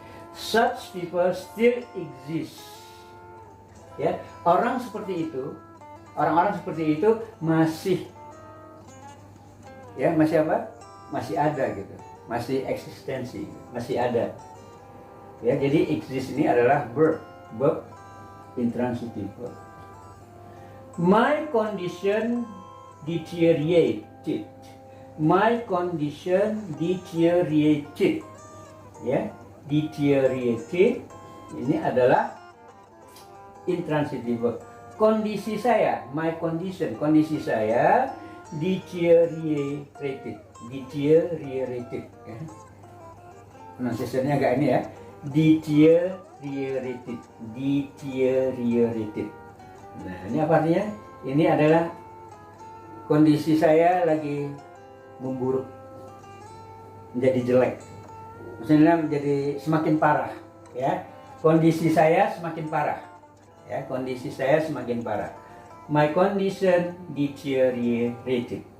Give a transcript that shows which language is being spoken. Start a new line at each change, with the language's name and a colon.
English: Such people still exist.
Indonesian: Ya, orang seperti itu, orang-orang seperti itu masih, ya, masih apa? Masih ada gitu, masih eksistensi, masih ada. Ya, jadi exist ini adalah verb intransitive verb.
English: My condition deteriorated. My condition deteriorated.
Indonesian: Ya, deteriorated ini adalah intransitive verb. Kondisi saya,
English: my condition,
Indonesian: kondisi saya deteriorated. Deteriorated, ya. Pronunciation-nya agak ini ya. Deteriorated. Deteriorated. Nah, ini apa artinya? Ini adalah kondisi saya lagi memburuk, menjadi jelek, maksudnya menjadi semakin parah, ya. Kondisi saya semakin parah, ya. Kondisi saya semakin parah.
English: My condition deteriorated.